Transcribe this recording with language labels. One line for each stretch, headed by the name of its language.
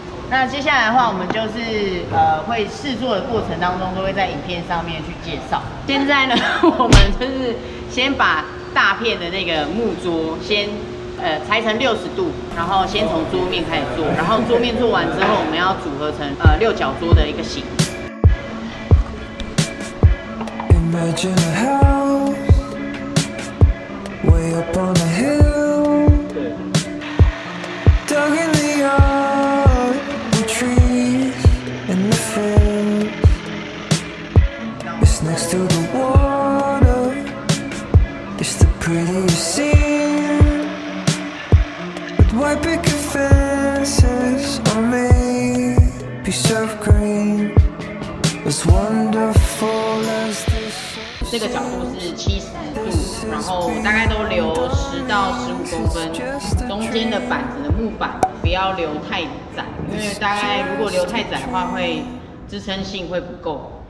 Chinese: 那接下来的话，我们就是会试做的过程当中，都会在影片上面去介绍。现在呢，我们就是先把大片的那个木桌先裁成60度，然后先从桌面开始做，然后桌面做完之后，我们要组合成六角桌的一个形。
English: Imagine a house way up on a hill, dug in the yard with trees in the field. It's next to the water, it's the prettiest scene, with white picket fences on piece of green, as wonderful as this.
Chinese: 这个角度是70度，然后大概都留10到15公分，中间的板子的木板不要留太窄，因为大概如果留太窄的话，会支撑性会不够。